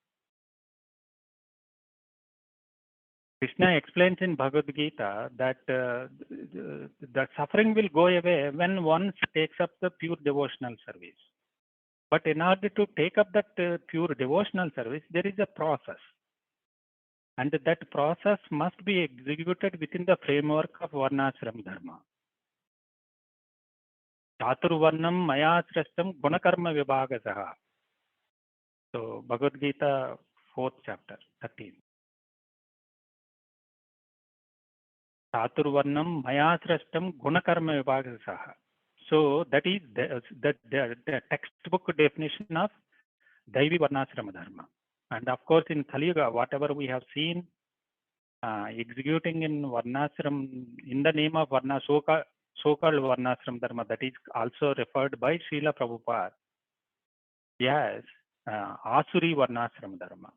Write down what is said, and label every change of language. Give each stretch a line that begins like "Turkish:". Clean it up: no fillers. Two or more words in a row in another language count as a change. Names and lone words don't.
English: Krishna explains in Bhagavad Gita that the suffering will go away when one takes up the pure devotional service. But in order to take up that pure devotional service, there is a process. And that process must be executed within the framework of Varnashram Dharma.
Sanskrit: चातुर्वर्ण्यं मया सृष्टं गुणकर्म विभागशः.
English: So Bhagavad Gita, 4th chapter, 13.
Sanskrit: चातुर्वर्ण्यं मया सृष्टं गुणकर्म विभागशः.
English: So that is the textbook definition of Daivi Varnashrama Dharma. And of course, in Kali Yuga, whatever we have seen executing in Varnashram, in the name of Varna, so-called Varnashram Dharma, that is also referred by Srila Prabhupada as Asuri Varnashram Dharma.